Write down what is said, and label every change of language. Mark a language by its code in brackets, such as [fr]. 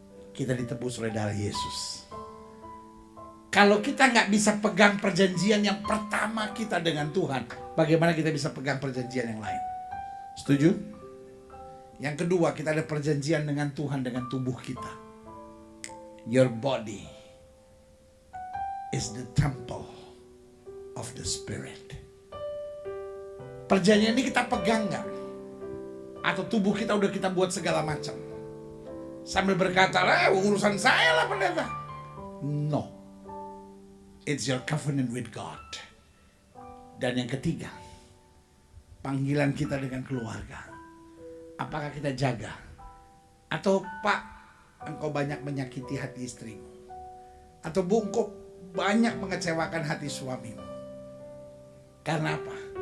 [id] Kita ditebus oleh darah Yesus. Kalau kita nggak bisa pegang perjanjian yang pertama kita dengan Tuhan, bagaimana kita bisa pegang perjanjian yang lain? Setuju? Yang kedua, kita ada perjanjian dengan Tuhan dengan tubuh kita. [en] Your body is the temple of the Spirit. [id] Perjanjian ini kita pegang nggak? Atau tubuh kita udah kita buat segala macam? Sambil berkata, urusan saya lah pendeta. No. [en] It's your covenant with God. [id] Dan yang ketiga, panggilan kita dengan keluarga. Apakah kita jaga? Atau Pak, engkau banyak menyakiti hati istrimu. Atau Bu, engkau banyak mengecewakan hati suamimu. Karena apa?